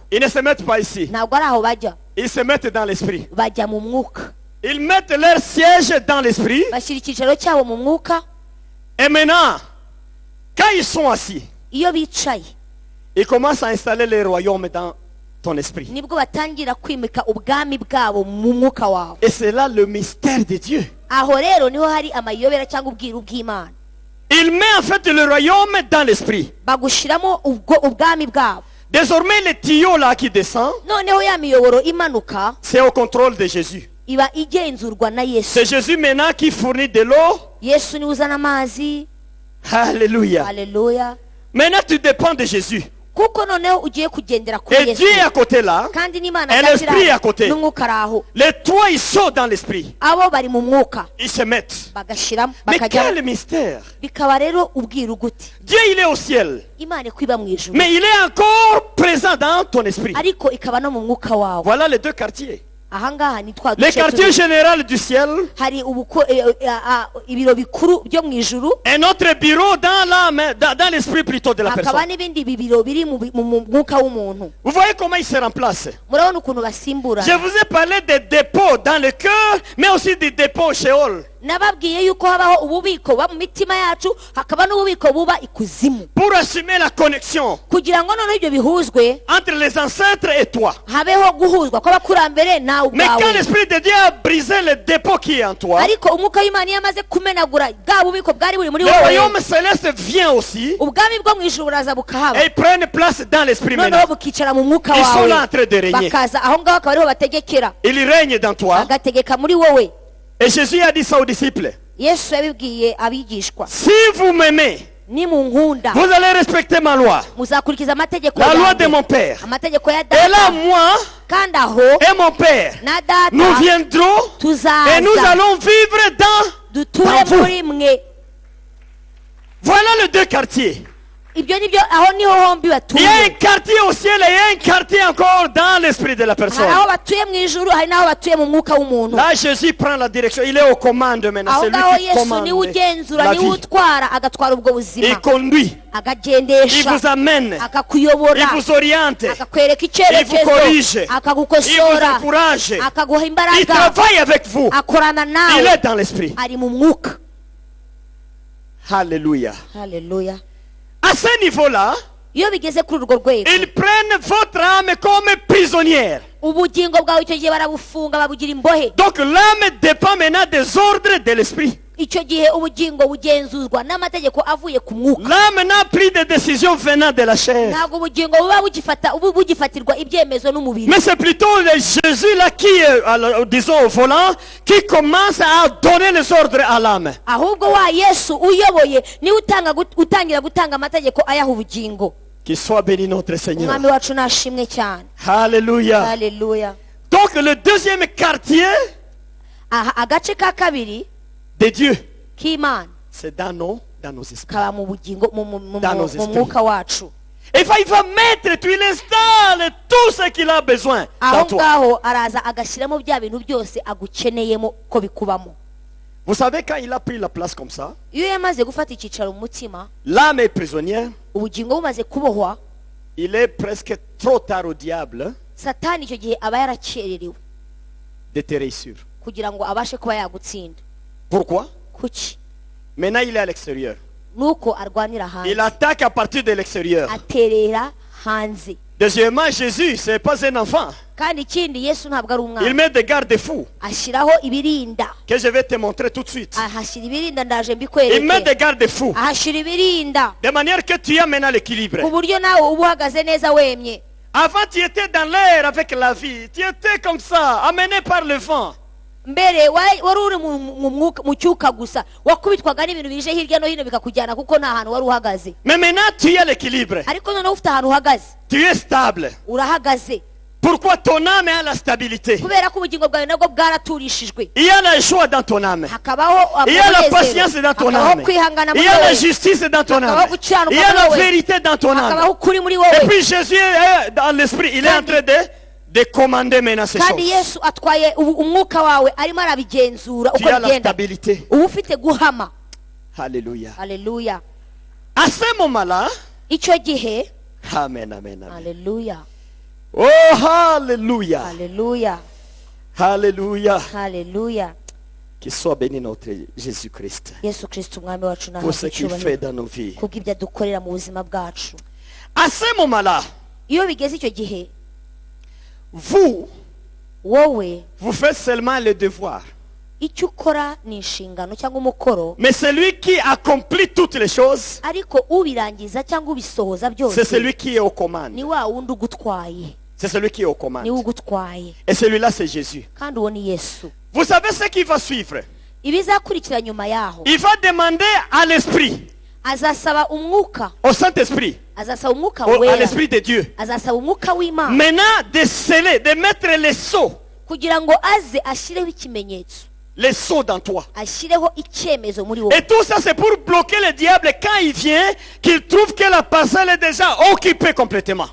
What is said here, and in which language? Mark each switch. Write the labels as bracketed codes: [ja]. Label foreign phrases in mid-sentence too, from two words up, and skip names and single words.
[fr] Ils ne se mettent pas ici. [rw] ntabwo ari aho bajya, [fr] Ils se mettent dans l'esprit. [rw] bajya mu mwuka, [fr] Ils mettent leur siège dans l'esprit. [rw] bashyira icyicaro cyabo mu mwuka. [fr] Et maintenant, quand ils sont assis, [rw] iyo bicaye [fr] ils commencent à installer les royaumes dans ton esprit. [rw] nibwo batangira kwimika ubwami bwabo mu mwuka wawe. [fr] Et c'est là le mystère de Dieu. [rw] Aho rero niho hari amayobera cyangwa ubwiru bw'Imana. [fr] Il met en fait le royaume dans l'esprit. [rw] Bagushiramo ubwami bwabo. [fr] Désormais, le tuyau là qui descend, [rw] noneho ya miyoboro imanuka [fr] c'est au contrôle de Jésus. [rw] iba igenzurwa na Yesu. [fr] C'est Jésus maintenant qui fournit de l'eau. [rw] Yesu niwe uzana amazi. [fr] Alléluia. [rw] Haleluya. [fr] Maintenant, tu dépends de Jésus. [rw] kuko noneho ugiye kugendera kuri [fr] Et [rw] Yesu. [fr] Dieu est à côté là. [rw] kandi n'Imana [fr] Et l'esprit est à côté. [rw] n'umwuka araho. [fr] Les trois, ils sont dans l'esprit. [rw] abo bari mu mwuka [fr] Ils se mettent. [rw] bagashiramo [fr] Mais [rw] bakajya. [fr] quel mystère. [rw] bikaba rero ubwiru gute. [fr] Dieu, il est au ciel. [rw] Imana ikwiba mu ijuru. [fr] Mais il est encore présent dans ton esprit. [rw] ariko ikaba no mu mwuka wawe. [fr] Voilà les deux quartiers. [rw] ahangaha ni twa [fr] Le [rw] duce [fr] quartier [rw] tubiri. [fr] général du ciel. [rw] hari ibiro bikuru byo mu ijuru. [fr] Un autre bureau dans l'esprit plutôt de la [rw] hakaba [fr] personne. [rw] n'ibindi bibiro biri mu mwuka w'umuntu. [fr] Vous voyez comment il se remplace. [rw] murabona ukuntu basimbura. [fr] Je vous ai parlé des dépôts dans le cœur, mais aussi des dépôts au Sheol. [rw] nababwiye yuko habaho ububiko buba mu mitima yacu hakaba n'ububiko buba ikuzimu. [fr] Pour assumer la connexion [rw] kugira ngo noneho ibyo bihuzwe [fr] entre les ancêtres et toi. [rw] habeho guhuzwa kw'abakurambere nawe [fr] Mais quand [rw] ubwawe. [fr] l'Esprit de Dieu a brisé le dépôt qui est en toi, [rw] ariko umwuka w'Imana iyo amaze kumenagura bwa bubiko bwari buri muri [fr] le [rw] wowe, [fr] royaume céleste vient aussi [rw] ubwami bwo mu ijuru buraza bukahaba. [fr] et ils prennent place dans l'Esprit [rw] noneho [fr] maintenant. [rw] bukicara mu mwuka [fr] Ils sont [rw] wawe [fr] là en train de régner. [rw] bakaza aho ngaho akaba ariho bategekera. [fr] Ils règnent dans toi. [rw] bagategeka muri wowe. [fr] Et Jésus a dit ça aux disciples. [rw] yesu yabibwiye abigishwa. [fr] Si vous m'aimez, [rw] nimunkunda [fr] vous allez respecter ma loi. [rw] muzakurikiza amategeko [fr] La loi [rw] yanjye. [fr] de mon Père. [rw] amategeko ya [fr] Et là, [rw] data. [fr] moi [rw] kandi aho [fr] et mon Père, [rw] na data [fr] nous viendrons et nous [rw] tuzaza [fr] allons vivre dans [rw] duture [fr] vous. [rw] muri mwe. [fr] Voilà les deux quartiers. [rw] ibyo nibyo aho niho hombi [fr] Il y a un [rw] batuye. [fr] quartier au ciel et il y a un quartier encore dans l'esprit de la personne. [rw] hari aho batuye mu ijuru hari n'aho batuye mu mwuka w'umuntu. [fr] Là, Jésus prend la direction. Il est aux commandes maintenant. [rw] aho [fr] C'est [rw] ngaho [fr] lui qui [rw] yesu [fr] commande [rw] niwe ugenzura [fr] la [rw] niwe [fr] vie. [rw] utwara agatwara ubwo [fr] Il [rw] buzima [fr] conduit. Il [rw] akagendesha [fr] vous amène. Il [rw] akakuyobora [fr] vous oriente. [rw] akakwereka [fr] Il vous corrige. [rw] icyerekezo [fr] Il vous [rw] akagukosora [fr] encourage. [rw] akaguha [fr] Il [rw] imbaraga [fr] travaille avec vous. [rw] akorana [fr] Il [rw] nawe [fr] est dans l'esprit. [rw] ari mu mwuka. [fr] Alléluia. [rw] haleluya. [fr] À ce niveau-là, [rw] iyo bigeze kuri urwo rwego [fr] ils prennent votre âme comme prisonnière. [rw] ubugingo bwawe icyo gihe barabufunga babugira imbohe. [fr] Donc l'âme dépend maintenant des ordres de l'esprit. [rw] icyo gihe ubugingo bugenzuzwa n'amategeko avuye ku mwuka. [fr] L'âme n'a pris de décisions venant de la chair. [rw] ntabwo ubugingo buba bugifatirwa ibyemezo n'umubiri. [fr] Mais c'est plutôt le Jésus là qui est, disons, au volant, qui commence à donner les ordres à l'âme. [rw] ahubwo wa yesu uyoboye niwe utangira gutanga amategeko ayaha ubugingo. [fr] Qu'il soit béni notre Seigneur. [rw] umwami wacu nashimwe cyane. [fr] Alléluia. [rw] haleluya. [fr] Donc le deuxième quartier [rw] aha agace ka kabiri [fr] de Dieu, [rw] k'Imana [fr] c'est dans nos esprits. [rw] kaba mu bugingo mu [fr] Dans nos esprits. [rw] mwuka wacu. [fr] Et il va mettre, il installe tout ce qu'il a besoin dans [rw] aho [fr] toi. [rw] ngaho araza agashyiramo bya bintu byose agukeneyemo ko bikubamo. [fr] Vous savez, quand il a pris la place comme ça, [rw] iyo yamaze gufata icyicaro mu mutima [fr] l'âme est prisonnière. [rw] ubugingo bumaze kubohwa, [fr] Il est presque trop tard au diable [rw] satani icyo gihe aba yarakererewe [fr] de te réussir. [rw] kugira ngo abashe kuba yagutsinda. [fr] Pourquoi? [rw] kuki? [fr] Maintenant, il est à l'extérieur. [rw] nuko arwanira [fr] Il [rw] hanze [fr] attaque à partir de l'extérieur. [rw] aterera hanze. [fr] Deuxièmement, Jésus, ce n'est pas un enfant. [rw] kandi ikindi yesu ntabwo ari [fr] Il [rw] umwana. [fr] met des garde-fous [rw] ashyiraho ibirinda. [fr] que je vais te montrer tout de suite. [rw] ahashyira ibirinda ndaje [fr] Il met [rw] mbikwereke. [fr] des garde-fous [rw] ahashyira ibirinda [fr] de manière que tu as maintenant l'équilibre. [rw] ku buryo nawe uba uhagaze neza wemye. [fr] Avant, tu étais dans l'air avec la vie. Tu étais comme ça, amené par le vent. [rw] mbere wari uri mu cyuka gusa wakubitwaga n'ibintu bije hirya no hino bikakujyana kuko nta hantu wari uhagaze. [fr] Mais maintenant, tu as l'équilibre. [rw] ariko noneho ufite ahantu uhagaze [fr] Tu es stable. [rw] urahagaze. [fr] Pourquoi ton âme a la stabilité? [rw] kubera ko ubugingo bwawe nabwo bwaraturishijwe. [fr] Il y a la joie dans ton âme. [rw] hakabaho [fr] Il y a la [rw] umunezero, [fr] patience dans ton [rw] hakabaho [fr] âme. [rw] kwihangana [fr] Il [rw] muri [fr] y a la [rw] wowe, [fr] justice dans ton âme. [rw] hakabaho gukiranuka [fr] Il y a la [rw] muri wowe, [fr] vérité dans ton âme. [rw] hakabaho ukuri muri [fr] Et [rw] wowe. [fr] puis Jésus est dans l'esprit. Il est en train de commander maintenant ces [rw] kandi [fr] choses. [rw] yesu atwaye umwuka wawe arimo arabigenzura [fr] Tu [rw] uko [fr] as la [rw] bigenda. [fr] stabilité. [rw] uba ufite guhama. [fr] Alléluia. [rw] haleluya. [fr] À ce moment-là, [rw] icyo gihe [fr] amen, amen, amen. [rw] haleluya [en] Oh, hallelujah. [rw] haleluya [en] Hallelujah. [rw] haleluya. [fr] Qu'il soit béni notre Jésus-Christ [rw] yesu kirisito umwami wacu [fr] pour ce [rw] n'ahabwa [fr] qu'il fait [rw] icyubahiro [fr] dans nos vies. [rw] kubw'ibyo adukorera mu buzima bwacu. [fr] À ce moment-là, [rw] Iyo bigeze icyo gihe [fr] vous [rw] wowe [fr] faites seulement le devoir. [rw] icyo ukora ni inshingano cyangwa umukoro, [fr] Mais celui qui accomplit toutes les choses, [rw] ariko ubirangiza cyangwa ubisohoza [fr] c'est [rw] byose [fr] celui qui est aux commandes. [rw] ni wa wundi ugutwaye, [fr] C'est celui qui est aux commandes. [rw] niwe ugutwaye, [fr] Et celui-là, c'est Jésus. [rw] kandi uwo ni yesu. [fr] Vous savez ce qui va suivre? [rw] Ibizakurikira nyuma yaho, [fr] Il va demander à l'Esprit, [rw] azasaba umwuka, [fr] au Saint-Esprit, [rw] azasaba umwuka [fr] à [rw] wera, [fr] l'Esprit de Dieu, [rw] azasaba umwuka w'Imana [fr] maintenant de sceller, de mettre les sceaux [rw] kugira ngo aze ashyireho ikimenyetso, [fr] dans toi. [rw] ashyireho icyemezo muri wowe. [fr] Et tout ça, c'est pour bloquer le diable quand il vient, qu'il trouve que la parcelle est déjà occupée complètement.